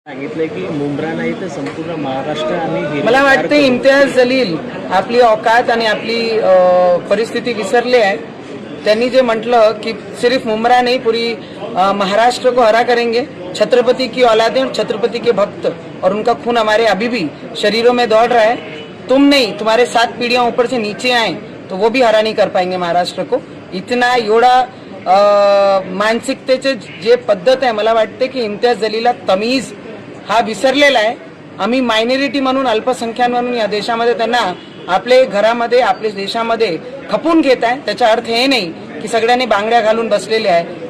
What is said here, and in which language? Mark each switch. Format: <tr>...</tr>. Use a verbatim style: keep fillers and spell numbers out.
<mr>सांगितलं की मुंब्रा नाही तर संपूर्ण महाराष्ट्र आणि मला वाटतं इम्तियाज जलील आपली औकात आणि आपली अ, परिस्थिती विसरली आहे. त्यांनी जे म्हटलं की</mr> <hi>सिर्फ मुंब्रा नाही पूरी अ, महाराष्ट्र को हरा करेंगे, छत्रपति की औलादें और छत्रपति के भक्त और उनका खून हमारे अभी भी शरीरों में दौड़ रहा है. तुम नहीं, तुम्हारे सात पीढ़ियां ऊपर से नीचे आए तो वो भी हरा नहीं कर पाएंगे महाराष्ट्र को. इतना</hi> <mr>एवढा अ, मानसिकतेचे जे पद्धत आहे, मला वाटते की इम्तियाज जलीला तमीज हा विसरलेला आहे. आम्ही मायनॉरिटी म्हणून, अल्पसंख्यान म्हणून या देशामध्ये त्यांना आपले घरामध्ये, आपल्या देशामध्ये खपून घेत आहे. त्याचा अर्थ हे नाही की सगळ्यांनी बांगड्या घालून बसलेले आहे.</mr>